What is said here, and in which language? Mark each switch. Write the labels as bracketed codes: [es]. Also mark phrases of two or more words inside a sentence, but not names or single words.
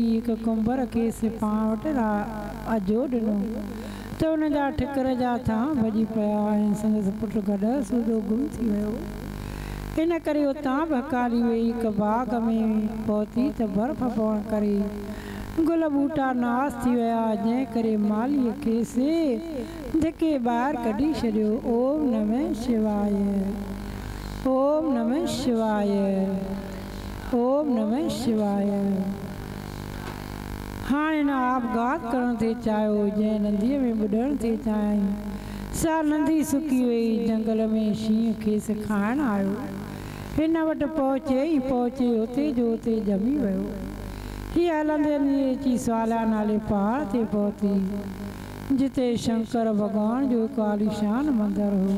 [sd] हिकु कुंभर खेसि पाण वटि अजो ॾिनो त हुन जा ठिकर जा थां भॼी पिया ऐं संदसि पुटु गॾु सूधो गुम थी वियो। हिन करे उतां बि हकाली वई। हिकु बाग़ में पहुती त बर्फ़ पवण करे गुल ॿूटा नास थी विया जंहिं करे मालीअ खेसि धिके ॿाहिरि कढी छॾियो। [sa] ओम नमः शिवाय। ओम नमः शिवाय। ओम नमः शिवाय। [sd] हाणे हिन आपघात करण ते चाहियो जंहिं नंदीअ में ॿुॾण ते चाहियईं सा नंदी सुकी वई। जंगल में शींहं खेसि खाइण आयो। हिन वटि पहुचे ई पहुचे उते जो उते ॼमी वियो। हीअ हलंदे हलंदे अची स्वाला नाले पहाड़ ते पहुती जिते शंकर भॻवान जो हिकु आलीशान मंदरु हो।